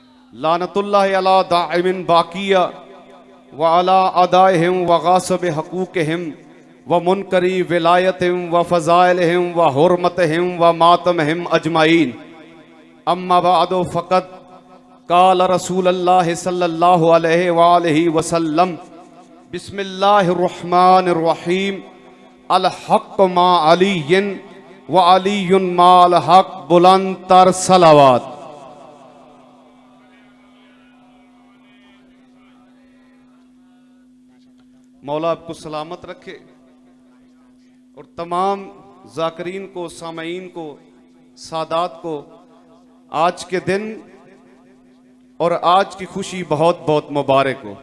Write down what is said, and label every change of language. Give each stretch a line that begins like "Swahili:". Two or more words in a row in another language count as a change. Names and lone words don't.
Arabic: لعنة الله على دائم باقية وعلى أعدائهم وغاصب حقوقهم ومنكري ولايتهم وفضائلهم وحرمتهم ومأتمهم أجمعين. أما بعد فقد قال رسول الله صلى الله عليه وآله وسلم بسم الله الرحمن الرحيم الحق مع علي وعلي مع الحق
Urdu: بلند تر صلوات. مولا آپ کو سلامت رکھے اور تمام ذاکرین کو، سامعین کو، سادات کو آج کے دن اور آج کی خوشی بہت بہت مبارک ہو.